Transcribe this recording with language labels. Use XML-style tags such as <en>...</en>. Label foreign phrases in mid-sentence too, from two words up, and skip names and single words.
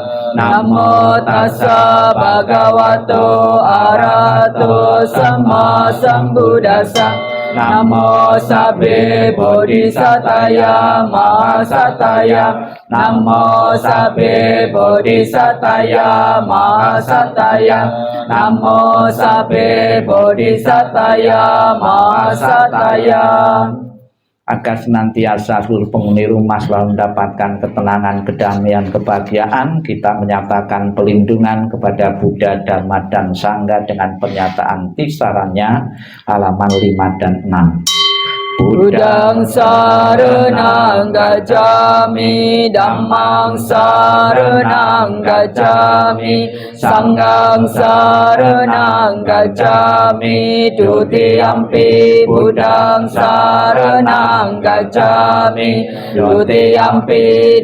<pi>Namo tassa bhagavato arahato sama sambuddhassa, Namo sabbe bodhisataya mahasataya, Namo sabbe bodhisataya mahasataya, Namo sabbe bodhisataya mahasataya.</pi> <id>Agar senantiasa seluruh penghuni rumah selalu mendapatkan ketenangan, kedamaian, kebahagiaan, kita menyatakan pelindungan kepada Buddha, Dharma, dan Sangha dengan pernyataan tisarannya halaman 5 dan 6.</id> <pi>Buddhang saranang gacchami, Dhammang saranang gacchami, Sanghang saranang gacchami, Dutiyampi Buddhang saranang gacchami, Dutiyampi</pi>